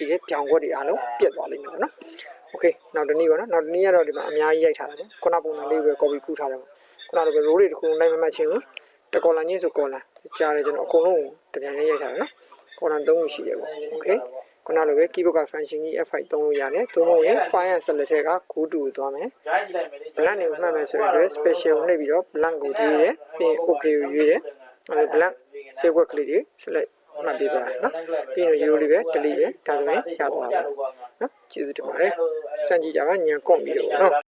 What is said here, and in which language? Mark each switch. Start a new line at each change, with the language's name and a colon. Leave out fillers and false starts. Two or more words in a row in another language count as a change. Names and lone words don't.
Burmese: တဲ့ပြောင်ခွက်တွေအားလုံးပြတ်သွားလိမ့်မယ်ပေါ့နော် okay နောက်တစ်နည်းပေါ့နော်နောက်တစ်နည်းကတော့ဒီမှာအများကြီးရိုက်ထားတာပေါ့ခုနပုံစံလေးပဲ copy ကူးထားတယ် ပေါ့ခုနလိုပဲ row တွေတစ်ခုလုံးလိုက်မမှတ်ချင်းဘူးတကော်လန်ချင်းဆိုကော်လန်ကြားတယ်ကျွန်တော်အကုန်လုံးတပြိုင်တည်းရိုက်ထားတယ်နော်ကော်လန်3ခုရှိတယ်ပေါ့ okay ခုနလိုပဲ keyboard က
English: function key F5
Burmese: သုံးလို့ရတယ်သုံးလို့ရင်
English: file and select
Burmese: ထဲက
English: go to
Burmese: ကိုသွားမယ် blank ကိုမှတ်မယ်ဆိုရင် special ကိုနှိပ်ပြီးတော့ blank ကိုရွေးတယ်ပြီးရင် okay ကိုရွေးတယ်အဲ့
English: blank save word
Burmese: ကလေးတွေ select မှတ်ပေးသွားတယ်နော်ပြီးရင် euro လေးပဲ delete ပဲဒါဆိုရင်ရသွားပါမယ်နော်ကျေးဇူးတင်ပါတယ်စမ်းကြည့်ကြပါညံကွန်ပြီးတော့နော်